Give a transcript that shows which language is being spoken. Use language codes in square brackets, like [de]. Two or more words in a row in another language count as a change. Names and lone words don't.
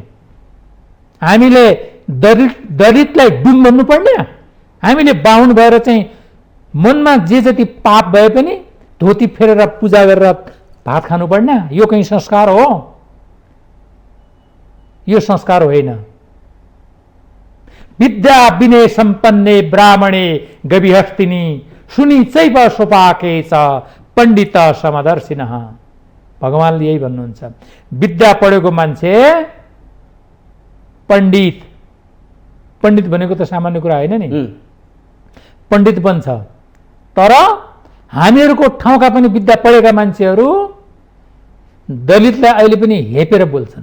[ne] हामीले दलितलाई डुम भन्नुपर्ने, हामीले बाहुन भएर चाहिँ मनमा जे जति पाप भए पनि धोती फेरेर पूजा गरेर भात खानुपर्ने, यो कहीं संस्कार हो? यो संस्कार होइन। [sa] विद्या विनय सम्पन्ने ब्राह्मणे गविहस्तिनी सुनि चैव सोपाके च पण्डित समदर्शिनः। [ne] भगवानले यही भन्नुहुन्छ। विद्या पढेको मान्छे पण्डित, पण्डित भनेको त सामान्य कुरा होइन नि, पण्डित बन्छ। तर हामीहरूको ठाउँका पनि विद्या पढेका मान्छेहरू दलितलाई अहिले पनि हेपेर बोल्छन्।